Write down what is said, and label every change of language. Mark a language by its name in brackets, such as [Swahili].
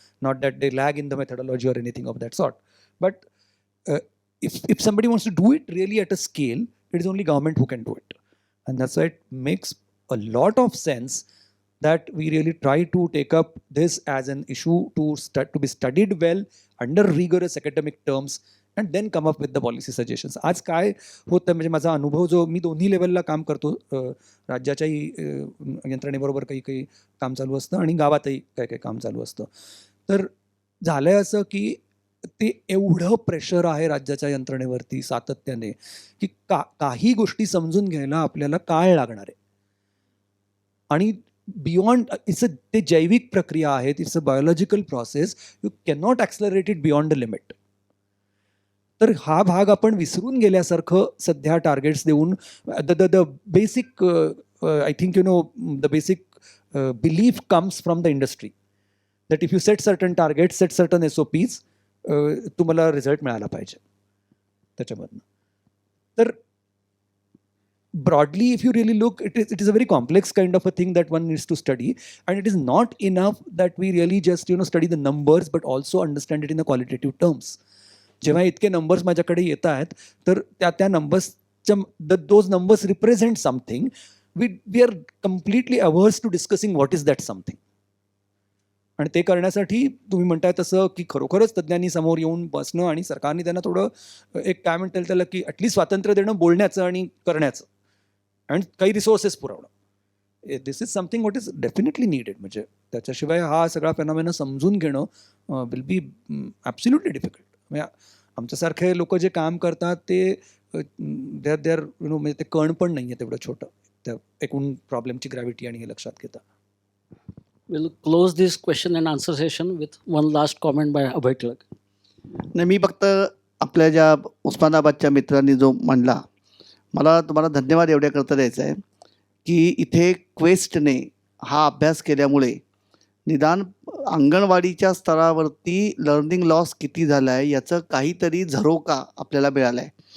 [English] Not that they lag in the methodology or anything of that sort, but if somebody wants to do it really at a scale, it is only government who can do it. And that's why it makes a lot of sense that we really try to take up this as an issue to be studied well under rigorous academic terms and then come up with the policy suggestions. [Marathi] आज काय होतं म्हणजे माझा अनुभव जो मी दोन्ही लेवलला काम करतो, राज्याच्याही यंत्रणेबरोबर काही काही काम चालू असतं आणि गावातही काही काही काम चालू असतं. तर झालंय असं की ते एवढं प्रेशर आहे राज्याच्या यंत्रणेवरती सातत्याने की काही गोष्टी समजून घ्यायला आपल्याला काळ लागणार आहे. आणि बियॉन्ड ते जैविक प्रक्रिया आहेत, [English] It's a biological process, you cannot accelerate it beyond the limit. [Marathi] तर हा भाग आपण विसरून गेल्यासारखं सध्या टार्गेट्स देऊन [English] the basic I think the basic belief comes from the industry that if you set certain targets, set certain SOPs, [Marathi] तुम्हाला result मिळाला पाहिजे त्याच्यामधनं. [English] तर broadly, if you really look, it is a very complex kind of a thing that one needs to study, and it is not enough that we really just study the numbers, but also understand it in the qualitative terms. [Marathi] जेव्हा इतके numbers माझ्याकडे येत आहेत तर त्या नंबर्सच्या [English] those numbers represent something, we are completely averse to discussing what is that something. [Marathi] आणि ते करण्यासाठी तुम्ही म्हणताय तसं की खरोखरच तज्ज्ञांनी समोर येऊन बसणं आणि सरकारने त्यांना थोडं एक काय म्हणता येईल त्याला की ॲटलीस्ट स्वातंत्र्य देणं बोलण्याचं आणि करण्याचं आणि काही रिसोर्सेस पुरवणं. [English] This is something what is definitely needed. [Marathi] म्हणजे त्याच्याशिवाय हा सगळा फेनॉमेना समजून घेणं [English] Will be absolutely difficult. [Marathi] म्हणजे आमच्यासारखे लोक जे काम करतात ते देर म्हणजे ते कण पण नाही आहे तेवढं छोटं त्या एकूण प्रॉब्लेमची ग्रॅव्हिटी आणि हे लक्षात घेता. [English] We'll close this question and answer session with one last comment by Abhay Tilak. [Marathi] नाही, मी फक्त आपल्या ज्या उस्मानाबादच्या मित्रांनी जो म्हणला, मला तुम्हाला धन्यवाद एवढ्याकरता द्यायचा आहे की इथे क्वेस्टने हा अभ्यास केल्यामुळे निदान अंगणवाडीच्या स्तरावरती लर्निंग लॉस किती झाला आहे याचं काहीतरी झरोका आपल्याला मिळाला आहे.